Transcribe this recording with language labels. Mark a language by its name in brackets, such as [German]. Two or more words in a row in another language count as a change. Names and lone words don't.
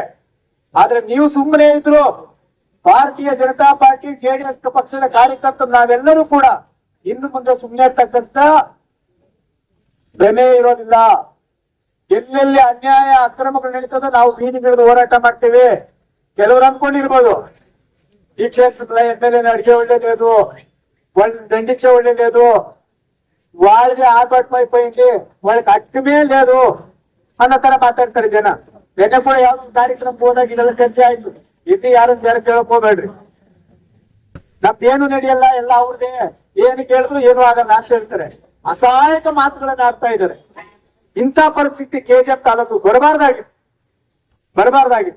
[Kannada] ಆದ್ರೆ ನೀವು ಸುಮ್ಮನೆ ಇದ್ರು, ಭಾರತೀಯ ಜನತಾ ಪಾರ್ಟಿ JDS ಪಕ್ಷದ ಕಾರ್ಯಕರ್ತರು ನಾವೆಲ್ಲರೂ ಕೂಡ ಇನ್ನು ಮುಂದೆ ಸುಮ್ಮನೆ ಇರ್ತಕ್ಕಂಥ ಬೆಲೆ ಇರೋದಿಲ್ಲ. ಎಲ್ಲೆಲ್ಲಿ ಅನ್ಯಾಯ ಅಕ್ರಮಗಳು ನಡೀತದೋ ನಾವು ಬೀದಿಗಿಳಿದು ಹೋರಾಟ ಮಾಡ್ತೇವೆ. ಕೆಲವರು ಅನ್ಕೊಂಡಿರ್ಬೋದು ಈ ಕ್ಷೇತ್ರದ MLA ಅಡಿಗೆ ಒಳ್ಳೇದು, [Telugu] దండిచ్చ ಒಳ್ಳೇದು, వాళ్ళది ఆర్భాటం అయిపోయింది, వాళ్ళకి అట్టమే లేదు [Kannada] ಅನ್ನೋ ತರ ಮಾತಾಡ್ತಾರೆ ಜನ. ನಿನ್ನೆ ಕೂಡ ಯಾವ್ದು ಕಾರ್ಯಕ್ರಮ ಹೋದಾಗ ಇದೆಲ್ಲ ಚರ್ಚೆ ಆಯ್ತು. ಇಲ್ಲಿ ಯಾರನ್ನ ಜನ ಕೇಳಕ್ ಹೋಗ್ಬೇಡ್ರಿ, ನಮ್ದೇನು ನಡೆಯಲ್ಲ, ಎಲ್ಲ ಅವ್ರದೇ, ಏನು ಕೇಳಿದ್ರು ಏನು ಆಗಲ್ಲ ಅಂತ ಹೇಳ್ತಾರೆ. ಅಸಹಾಯಕ ಮಾತುಗಳನ್ನ ಆಡ್ತಾ ಇದ್ದಾರೆ. ಇಂಥ ಪರಿಸ್ಥಿತಿ KJP ತಾಲೂಕು ಬರಬಾರ್ದಾಗಿತ್ತು.